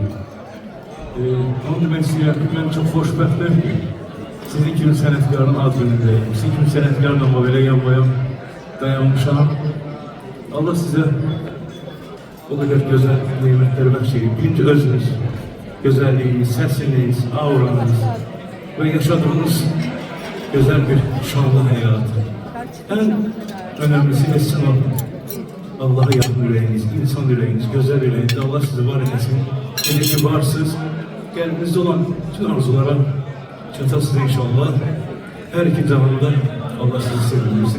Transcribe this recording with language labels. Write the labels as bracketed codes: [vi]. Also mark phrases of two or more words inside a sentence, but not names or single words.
[az] Onu demək istəyirəm ki, mən çox xoşbəxtəm ki, sizin kimi sənətkarın ad günündəyim, sizin kimi sənətkarla belə yan-bayan dayanmışam. Allah sizə o qədər gözəl neymətləri bəxş edin. Birinci özünüz, gözəlliyiniz, səsiniz, auranız və yaşadığınız gözəl bir şanlı həyat. [tr] En önemlisi de sizin o Allah'a yakın yüreğiniz, insan yüreğiniz, güzel yüreğiniz. Allah sizi var etsin. Hele ki varsınız. Kendinizde olan bütün [az] arzulara çatasınız [tr] inşallah. Her iki zamanda Allah sizi sevindirsin.